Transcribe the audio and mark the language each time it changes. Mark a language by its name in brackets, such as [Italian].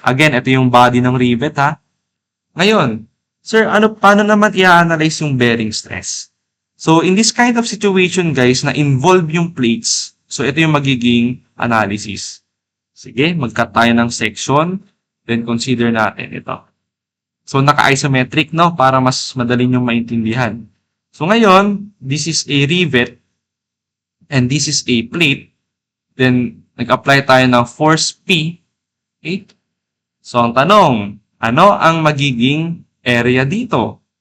[Filipino] Again, ito yung body ng rivet, ha? Ngayon, sir, paano naman i-analyze yung bearing stress? [English] So, in this kind of situation, guys, [Filipino] na involve yung plates, so ito yung magiging analysis. Sige, mag-cut tayo ng section, then consider natin ito. So, naka-isometric, no? Para mas madali nyo maintindihan. [English] So, ngayon, this is a rivet, and this is a plate. [Filipino] Then, nag-apply tayo ng force P. Okay? So, ang tanong, ano ang magiging area dito?